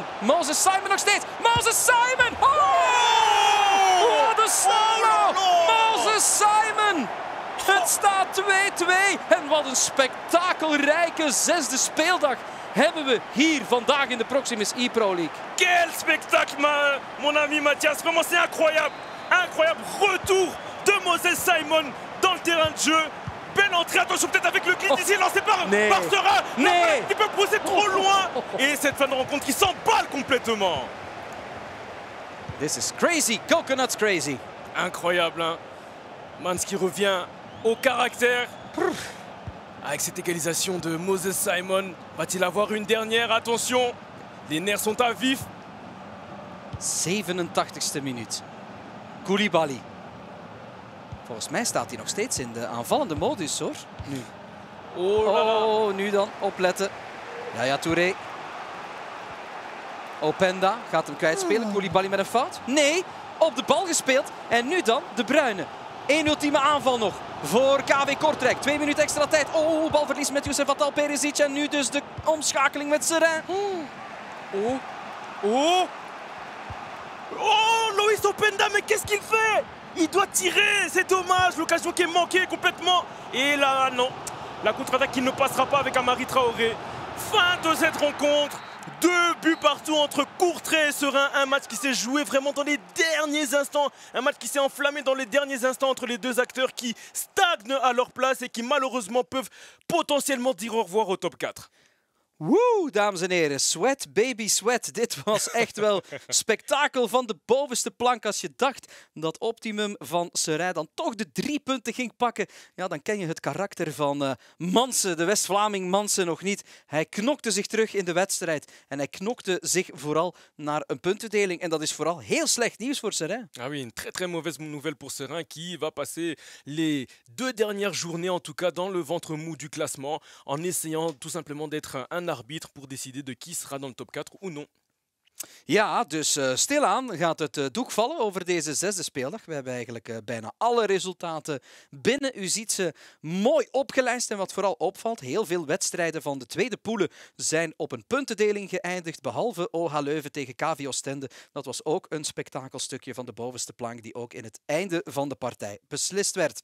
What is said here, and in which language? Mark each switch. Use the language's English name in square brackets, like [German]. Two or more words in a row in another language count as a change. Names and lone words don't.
[Dutch] Moses Simon nog steeds. Moses Simon! Oh, de solo! Moses Simon! Het staat 2-2. En wat een spektakelrijke zesde speeldag hebben we hier vandaag in de Proximus e-Pro League. [French] Quel spectacle, mon ami Mathias. Vraiment, c'est incroyable. Incroyable retour de Moses Simon dans le terrain de jeu. Belle entrée, attention peut-être avec le glitch ici lancé par Seraing. [Dutch] Nee. [French] Il peut pousser trop loin. Et cette fin de rencontre qui s'emballe complètement. [English] This is crazy, coconuts crazy. [French] Incroyable, hein. Mans qui revient au caractère. Avec cette égalisation de Moses Simon, va-t-il avoir une dernière? Attention, les nerfs sont à vif. [Dutch] 87e minuut. Koulibaly. Volgens mij staat hij nog steeds in de aanvallende modus, hoor. Nu. Oh, nu dan. Opletten. Yaya Touré. Openda gaat hem kwijtspelen. Koulibaly met een fout. Nee, op de bal gespeeld. En nu dan De Bruyne. Eén ultieme aanval nog voor KV Kortrijk. 2 minuten extra tijd. Oh, balverlies met Youssef Atal Perisic. En nu dus de omschakeling met Seraing. [French] Oh, Loïs Openda, mais qu'est-ce qu'il fait? Il doit tirer, c'est dommage, l'occasion qui est manquée complètement. Et là, non, la contre-attaque qui ne passera pas avec Amari Traoré. Fin de cette rencontre. 2 buts partout entre Courtrai et Seraing. Un match qui s'est joué vraiment dans les derniers instants. Un match qui s'est enflammé dans les derniers instants entre les deux acteurs qui stagnent à leur place et qui malheureusement peuvent potentiellement dire au revoir au top 4. [Dutch] Woe, dames en heren. [English] Sweat, baby sweat. [Dutch] Dit was echt wel spektakel van de bovenste plank. Als je dacht dat Optimum van Seraing dan toch de 3 punten ging pakken, ja, dan ken je het karakter van Mansen, de West-Vlaming Mansen, nog niet. Hij knokte zich terug in de wedstrijd. En hij knokte zich vooral naar een puntendeling. En dat is vooral heel slecht nieuws voor Seraing. [French] Ah oui, une très mauvaise nouvelle pour Seraing qui va passer les 2 dernières journées en tout cas dans le ventre mou du classement en essayant tout simplement d'être un arbitre pour décider de qui sera dans le top 4 ou non. [Dutch] Ja, dus stilaan gaat het doek vallen over deze zesde speeldag. We hebben eigenlijk bijna alle resultaten binnen. U ziet ze mooi opgelijst. En wat vooral opvalt, heel veel wedstrijden van de tweede poelen zijn op een puntendeling geëindigd. Behalve OH Leuven tegen KV Oostende. Dat was ook een spektakelstukje van de bovenste plank die ook in het einde van de partij beslist werd.